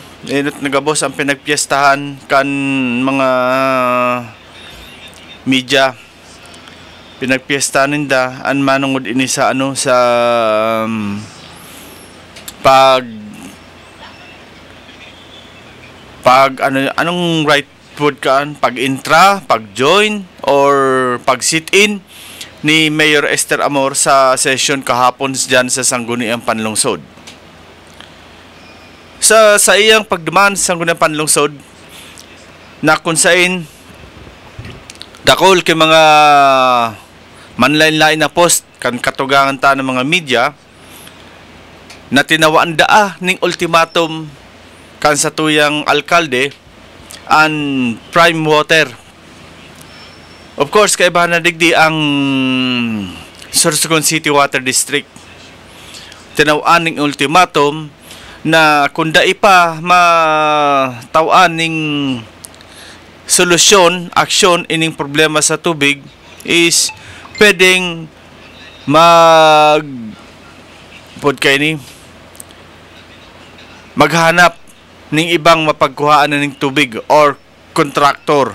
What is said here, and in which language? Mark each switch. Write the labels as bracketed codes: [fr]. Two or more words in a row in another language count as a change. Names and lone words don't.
[bik] Inot nagabos ang pinagpiestahan kan mga media. Pinagpiestahan ninda an manungod ini sa ano sa anong [en] right word [bik] kaan, pag intra, pag join or pag [en] sit in [bik] ni Mayor Esther Amor sa session kahapon diyan sa Sangguniang Panlungsod. Sa iyang pagduman sa Sangguniang Panlungsod na kunsain dakol kay mga manlain-lain na post kan katugangan ta ng mga media na tinawaan daa ning ultimatum kan sa tuyang alkalde and prime water. [en] Of course, [bik] kaibahan na digdi ang Sorsogon City Water District. Tinawaan ning ultimatum na kung dai pa matawaan ning solusyon, aksyon ining problema sa tubig is pwedeng maghanap ning ibang mapagkuhaan na ning tubig [en] or contractor.